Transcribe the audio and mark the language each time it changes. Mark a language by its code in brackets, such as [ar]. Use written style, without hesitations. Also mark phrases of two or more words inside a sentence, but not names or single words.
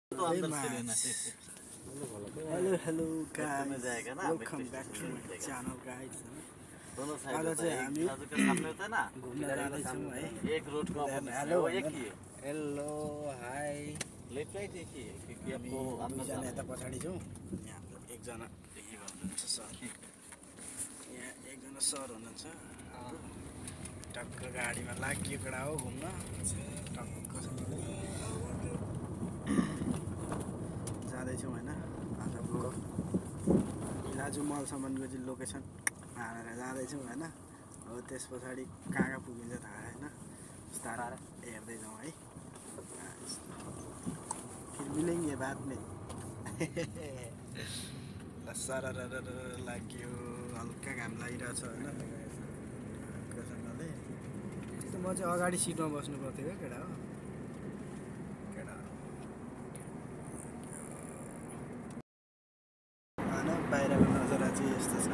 [hi] अंदर से लेना है। [en] hello guys, welcome back to my channel guys. [hi] दोनों साइड [ne] आज [hi] होता [ne] चाहिँ [hi] है, [ne] हामी [hi] एक बाजू के सामने होता है ना, [ne] घुम्न जाँदैछौँ है। [hi] एक रोड का अपोजिट है, वो एक ही है। [en] hello hi. left right [hi] एक ही है, क्योंकि [ne] हामी [hi] आपको अंदर [ne] दुईजना [hi] जाना [ne] यता [hi] है। [ne] पछाडि छौँ। यहाँ एकजना सर, यहाँ एकजना सर हुनुहुन्छ। टक्क गाडीमा लाग्यो कडा हो घुम्न। टक्क जाँदैछौँ होइन। आजको इलाजु मलसम्मको चाहिँ लोकेसन हालेर जाँदैछौँ होइन। अब त्यस पछाडि कहाँ कहाँ पुगिन्छ थाहा होइन। बिस्तारै हेर्दै जाउँ है। [hi] फिर मिलेंगे बाद में। [ne] सरर लाग्यो, हल्का घाम लागिरहेछ होइन। त्यस्तो म चाहिँ अगाडि सिटमा बस्नु पर्थ्यो क्या केटा हो। केटा होइन, बाहिरको नजारा चाहिँ यस्तो छ।